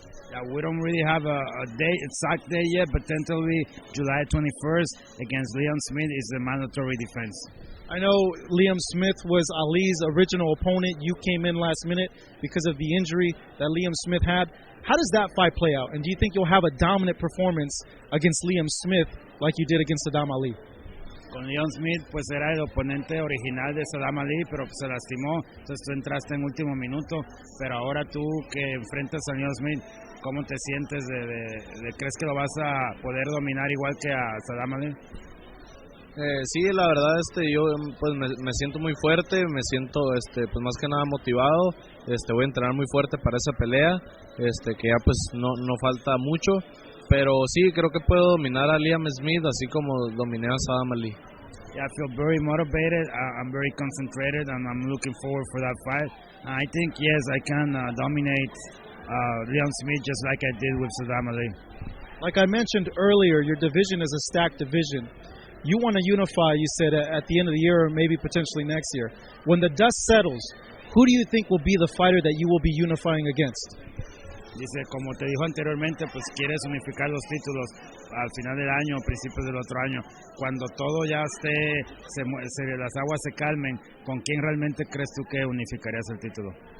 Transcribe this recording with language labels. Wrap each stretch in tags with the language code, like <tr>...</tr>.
<en>Yeah, we don't really have a exact date yet, but tentatively July 21st against Liam Smith is the mandatory defense. I know Liam Smith was Ali's original opponent. You came in last minute because of the injury that Liam Smith had. How does that fight play out? And do you think you'll have a dominant performance against Liam Smith like you did against Saddam Ali?</en> <es>Con Liam Smith, pues era el oponente original de Saddam Ali, pero pues se lastimó, entonces tú entraste en último minuto, pero ahora tú que enfrentas a Liam Smith, ¿cómo te sientes? ¿Crees que lo vas a poder dominar igual que a Saddam Ali? Sí, la verdad, yo pues me siento muy fuerte, me siento pues más que nada motivado, voy a entrenar muy fuerte para esa pelea, que ya pues no falta mucho, pero sí, creo que puedo dominar a Liam Smith así como dominé a Saddam Ali.</es> <en>Yeah, I feel very motivated, I'm very concentrated, and I'm looking forward for that fight. I think, yes, I can dominate Liam Smith just like I did with Saddam Ali. Like I mentioned earlier, your division is a stacked division. You want to unify, you said, at the end of the year or maybe potentially next year. When the dust settles, who do you think will be the fighter that you will be unifying against?</en> <es>Dice, como te dijo anteriormente, pues quieres unificar los títulos al final del año, principios del otro año. Cuando todo ya las aguas se calmen, ¿con quién realmente crees tú que unificarías el título?</es>